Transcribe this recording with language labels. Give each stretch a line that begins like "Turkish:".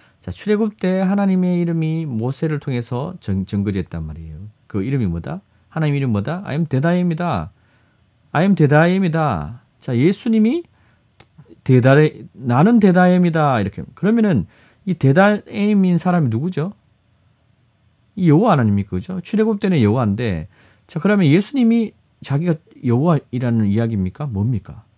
Korean: 자, 출애굽 때 하나님의 이름이 모세를 통해서 증거됐단 말이에요. 그 이름이 뭐다? 하나님 이름 뭐다?
English: I am that I am이다. I am that I am이다.
Korean: 자, 예수님이 나는
English: that I am
Korean: 이다. 이렇게. 그러면은 이
English: that I am
Korean: 인 사람이 누구죠? 이 여호와 하나님이 그죠? 출애굽 때는 여호와인데, 자, 그러면 예수님이 자기가 여호와이라는 이야기입니까? 뭡니까?